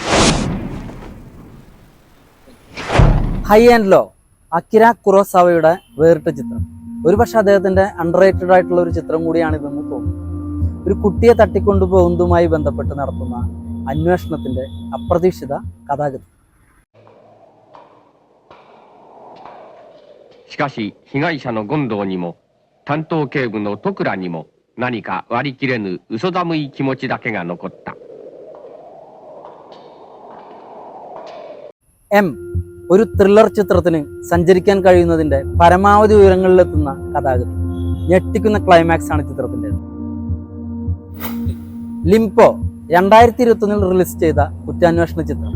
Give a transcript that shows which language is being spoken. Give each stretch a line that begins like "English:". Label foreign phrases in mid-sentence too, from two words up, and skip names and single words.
Malayalam: ഹൈ ആൻഡ് ലോ, അക്കിര കുറോസാവയുടെ വേറിട്ട ചിത്രം. ഒരുപക്ഷെ അദ്ദേഹത്തിൻ്റെ അണ്ടർറേറ്റഡ് ആയിട്ടുള്ള ഒരു ചിത്രം കൂടിയാണിതെന്ന് തോന്നുന്നു. ഒരു കുട്ടിയെ തട്ടിക്കൊണ്ടുപോകുന്നതുമായി ബന്ധപ്പെട്ട് നടത്തുന്ന അന്വേഷണത്തിൻ്റെ അപ്രതീക്ഷിത കഥാഗതി.
Japanese: しかし被害者の権藤にも担当警部の戸倉にも何か割り切れぬ嘘寒い気持ちだけが残った。
Malayalam: എം ഒരു ത്രില്ലർ ചിത്രത്തിന് സഞ്ചരിക്കാൻ കഴിയുന്നതിൻ്റെ പരമാവധി ഉയരങ്ങളിലെത്തുന്ന കഥാഗതി. ഞെട്ടിക്കുന്ന ക്ലൈമാക്സ് ആണ് ചിത്രത്തിൻ്റെത്. ലിംപോ 2021 റിലീസ് ചെയ്ത കുറ്റാന്വേഷണ ചിത്രം.